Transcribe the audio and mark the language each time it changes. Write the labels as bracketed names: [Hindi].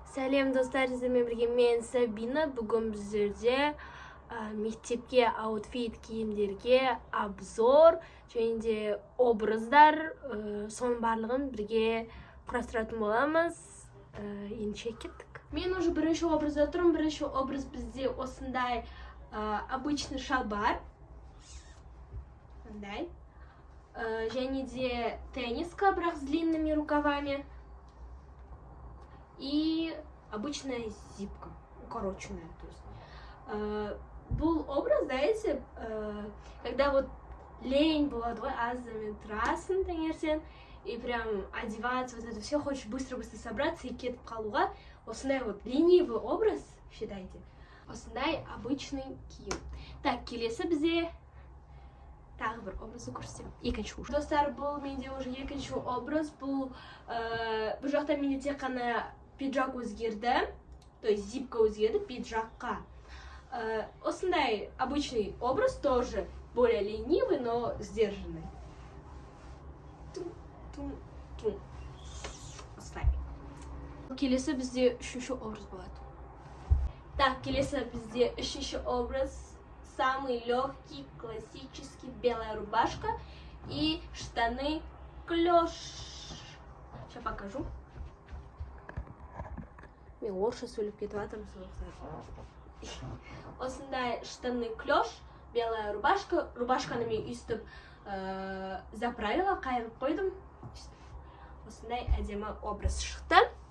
[Kazakh] Сәлем достар, сіздермен бірге мен Сабина. Бүгін біздерде мектепке аутфит киімдерге обзор және де образдар, соның барлығын бірге құрастыратын боламыз. Ендеше кеттік. Мен уже бірінші образда тұрмын. Бірінші образ бізде осындай обычный шалбар. Мындай. Және де тенниска, бірақ [Russian] с длинными рукавами. И обычная зипка, укороченная. То есть, был образ, знаете, когда вот лень была, твой азами трасын, таңертең, и прям одеваться, вот это все, хочешь быстро-быстро собраться и [Kazakh] кетіп қалуға. [Russian] Осындай вот ленивый образ, считайте. [Kazakh] Осындай обычный киім. Так, келесі бізде тағы бір образды көрсетемін. Екінші уже. Достар, бұл менде уже екінші образ. Бұл жақта менде тек қана пиджак өзгерді, [Russian] то есть [Kazakh] зипка өзгерді пиджакқа. [Russian] Осындай обычный образ, тоже более ленивый, но сдержанный. [Kazakh] Осылай. Келесі бізде үшінші образ болады. Так, келесі бізде үшінші образ. [Russian] Самый легкий, классический, белая рубашка и штаны клеш. Сейчас покажу. [Kazakh] Мен орысша сөйлеп кетіп жатырмын сондықтан. Осындай [Russian] штаны клеш, белая рубашка. [Kazakh] Рубашканы мен үстіп заправила, қайырып қойдым. Осындай әдемі образ шықты.